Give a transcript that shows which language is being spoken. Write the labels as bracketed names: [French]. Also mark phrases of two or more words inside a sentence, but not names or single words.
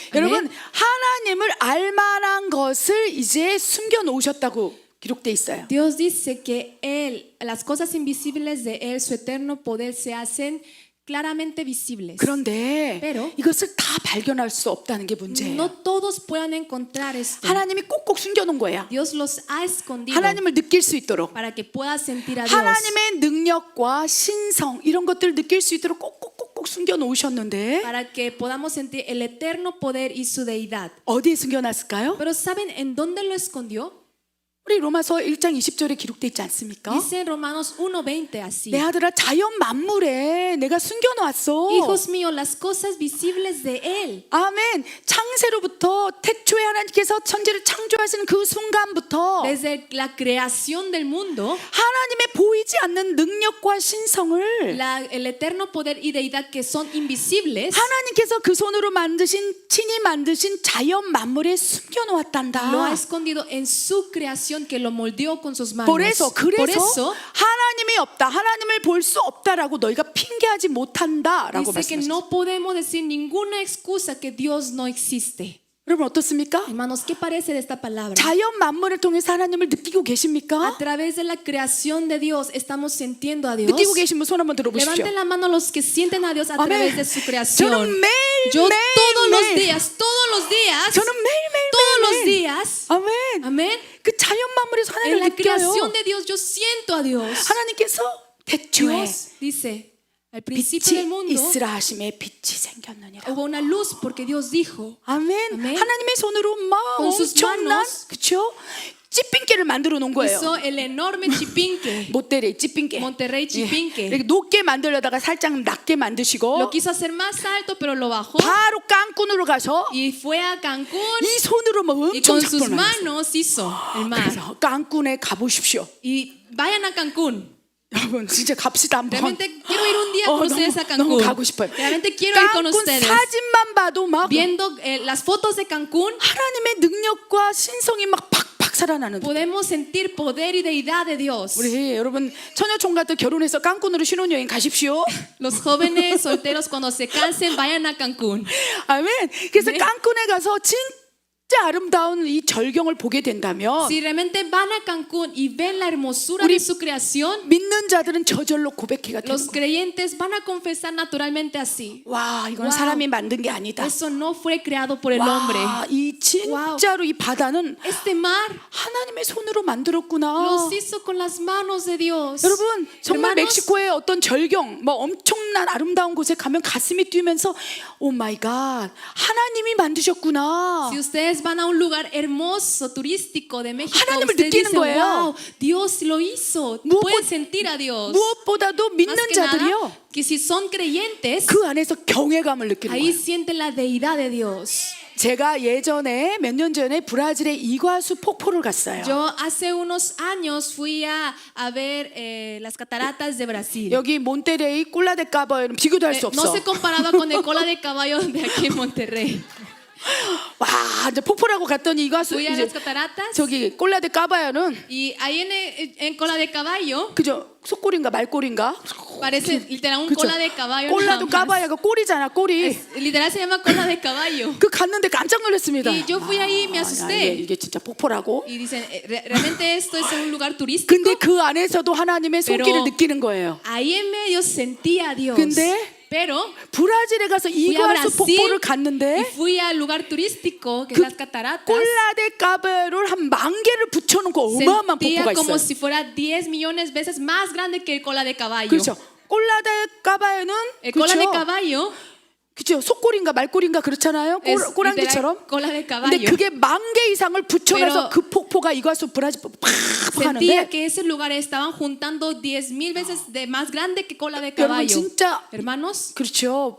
[Korean] 아멘. 여러분 하나님을 알만한 것을 이제 숨겨 놓으셨다고 기록돼 있어요. [Spanish] Dios dice que Él, las cosas invisibles de Él, su eterno poder, se hacen claramente visibles. [Korean] 그런데 [Spanish] Pero [Korean] 이것을 다 발견할 수 없다는 게 문제예요. [Spanish] no todos puedan encontrar esto. [Korean] 하나님이 꼭꼭 숨겨놓은 거야. [Spanish] Dios los ha escondido [Korean] 하나님을 느낄 수 있도록. [Spanish] para que puedas sentir a Dios. [Korean] 하나님의 능력과 신성 이런 것들을 느낄 수 있도록 꼭꼭 숨겨 놓으셨는데 [Spanish] Para que podamos sentir el eterno poder y su deidad. [Korean] 어디에 숨겨놨을까요? [Spanish] Pero ¿saben en dónde lo escondió? [Korean] 우리 로마서 1장 20절에 기록돼 있지 않습니까? [Spanish] Dice en Romanos 1:20 así. [Korean] 내 아들아 자연 만물에 내가 숨겨놨어. [Spanish] Hijos míos, las cosas visibles de Él. [Korean] 아멘. 창세로부터 태초에 하나님께서 천지를 창조하시는 그 순간부터 [Spanish] Desde la creación del mundo, [Korean] 하나님의 보이지 않는 능력과 신성을 [Spanish] el eterno poder y deidad que son invisibles, [Korean] 하나님께서 그 손으로 친히 만드신 자연 만물에 숨겨놓았단다. [Spanish] lo ha escondido en su creación que lo moldeó con sus manos. Por eso Por [Korean] 하나님이 없다, 하나님을 볼 수 없다라고 너희가 핑계하지 못한다라고 [Spanish] dice que [Korean] 말씀하셨어요. [Spanish] no podemos decir ninguna excusa que Dios no existe. [Korean] 여러분 어떻습니까? [Spanish] Hermanos, ¿qué parece de esta palabra? [Korean] 자연 만물을 통해서 하나님을 느끼고 [Spanish] A [Korean] 계십니까? [Spanish] través de la creación de Dios estamos sintiendo a Dios. [Korean] 느끼고 계신 분 손 한번 들어보십시오. [Spanish] Levanten la mano los que sienten a Dios a Amén. través de su creación. [Korean] 저는 매일 [Spanish] Yo todos los [Korean] 매일 [Spanish] días, [Korean] 저는 매일매일 [Spanish] todos los [Korean] 매일 [Spanish] días, [Korean] 아멘. [Spanish] amén. [Korean] 그 자연 만물에서 [Spanish] En [Korean] 하나님을 [Spanish] la [Korean] 느껴요. [Spanish] creación de Dios yo siento a Dios. [Korean] 하나님께서 태초에 [Spanish] Dios dice, al principio del [Korean] 빛이 [Spanish] mundo [Korean] 있으라 하심에 빛이 생겼느니라. [Spanish] hubo una luz porque Dios dijo, [Korean] 아멘. 아멘. 하나님의 손으로 막 [Spanish] Con sus [Korean] 엄청난 [Spanish] manos. [Korean] 그렇죠? 찌핑개를 만들어 놓은 거예요. [Spanish] hizo el enorme chipinque. [Korean] 모텔의 찌핑개. [Spanish] Monterrey chipinque. [Korean] 이렇게 높게 만들려다가 살짝 낮게 만드시고 [Spanish] Lo quiso hacer más alto pero lo bajó [Korean] 바로 깐쿤으로 가서 [Spanish] y fue a Cancún [Korean] 이 손으로 막 [Spanish] y [Korean] 엄청 [Spanish] con sus [Korean] 작동을 하셨어요. [Spanish] manos hizo el mar. [Korean] 그래서 깐쿤에 가보십시오. [Spanish] Y vayan a Cancún. [Korean] 여러분 진짜 갑시다 한번. [Spanish] Realmente quiero ir un día con ustedes a [Korean] 너무 [Spanish] Cancún. [Korean] 가고 싶어요. [Spanish] Realmente quiero ir con [Korean] 깐쿤 [Spanish] ustedes. [Korean] 사진만 봐도 막 [Spanish] Viendo las fotos de Cancún, [Korean] 하나님의 능력과 신성이 막 팍팍 살아나는. [Spanish] podemos sentir poder y deidad de Dios. [Korean] 우리 여러분 처녀 총각들 결혼해서 깐쿤으로 신혼여행 가십시오. [Spanish] Los jóvenes solteros cuando se cansen vayan a Cancún. [Korean] 아멘. 그래서 네. 깐쿤에 가서 진짜 아름다운 이 절경을 보게 된다면 [Spanish] Si realmente van a Cancún y ven la hermosura [Korean] 우리 [Spanish] de su creación, [Korean] 믿는 자들은 저절로 고백해가 되는 [Spanish] los [Korean] 거예요. [Spanish] creyentes van a confesar naturalmente así. [Korean] 와, 이건 와우. 사람이 만든 게 아니다. [Spanish] Eso no fue creado por el hombre. [Korean] 와, 이 진짜로 이 바다는 [Spanish] Este mar [Korean] 하나님의 손으로 만들었구나. [Spanish] los hizo con las manos de Dios. [Korean] 여러분 정말 [Spanish] Hermanos, [Korean] 멕시코의 어떤 절경, 뭐 엄청난 아름다운 곳에 가면 가슴이 뛰면서 [English] oh my god, [Korean] 하나님이 만드셨구나. [Spanish] Si ustedes van a un lugar hermoso, turístico de México, [Korean] 하나님을 [Spanish] ustedes [Korean] 느끼는 [Spanish] dicen, [Korean] 거예요. [Spanish] wow, Dios lo hizo. [Korean] 무엇보- [Spanish] Pueden sentir a Dios. [Korean] 무엇보다도 [Spanish] Más [Korean] 믿는 [Spanish] que nada, [Korean] 자들이요. [Spanish] que si son creyentes, [Korean] 그 안에서 경외감을 느끼는 [Spanish] ahí [Korean] 거예요. [Spanish] sienten la deidad de Dios. [Korean] 제가 예전에 몇 년 전에 브라질의 이과수 폭포를 갔어요. [Spanish] Yo hace unos años fui a ver las cataratas de Brasil. [Korean] 여기 몬테레이 꿀라데까바에는 비교도 할 수 [Spanish] No [Korean] 없어. [Spanish] se comparaba con el cola de caballo de aquí en Monterrey. [Korean] 와, 이제 폭포라고 갔더니 이과수 [Spanish] Fui a [Korean] 이제 [Spanish] las cataratas [Korean] 저기 꿀라데까바야는 [Spanish] y ahí en cola de caballo [Korean] 그죠? 속골인가 말골인가? [Spanish] parece literal un [Korean] 그죠? [Spanish] cola de caballo. [Korean] 꼴라도 [Spanish] nada más. [Korean] 까바야가 꼬리잖아, 꼬리. [Spanish] Literal se llama cola de caballo. [Korean] 그 갔는데 깜짝 놀랐습니다. [Spanish] Y yo fui ahí y me [Korean] 야, [Spanish] asusté. [Korean] 이게 진짜 폭포라고. [Spanish] Y dicen, realmente esto es un lugar turístico. [Korean] 근데 그 안에서도 하나님의 손길을 [Spanish] Pero- [Korean] 느끼는 거예요. [Spanish] Ahí en medio sentía a Dios. [Korean] 근데 [Spanish] Pero [Korean] 브라질에 가서 [Spanish] fui a [Korean] 이과수 [Spanish] Brasil [Korean] 폭포를 [Spanish] y [Korean] 갔는데 [Spanish] fui al lugar turístico que es [Korean] 그 [Spanish] las cataratas. [Korean] 꼴라데까바를 한 10,000개를 붙여놓고 어마어마한 [Spanish] Sentía [Korean] 폭포가 [Spanish] como [Korean] 있어요. [Spanish] si fuera 10 millones veces más grande que el cola de caballo. [Korean] 그렇죠. 꼴라데까바에는 [Spanish] El cola de [Korean] 그렇죠. [Spanish] caballo [Korean] 그죠? 속골인가 말골인가 그렇잖아요. [Spanish] es [Korean] 꼬랑지처럼. [Spanish] literal cola de [Korean] 근데 [Spanish] caballo. [Korean] 그게 10,000개 이상을 붙여놔서 [Spanish] Pero- [Korean] 그 폭포가 이과수 브라질 폭포 팍 [Spanish] Sentía [Korean] 하는데 [Spanish] que ese lugar estaban juntando 10,000 veces de más grande que cola de [Korean] 여러분 [Spanish] caballo. [Korean] 진짜 [Spanish] Hermanos, [Korean] 그렇죠.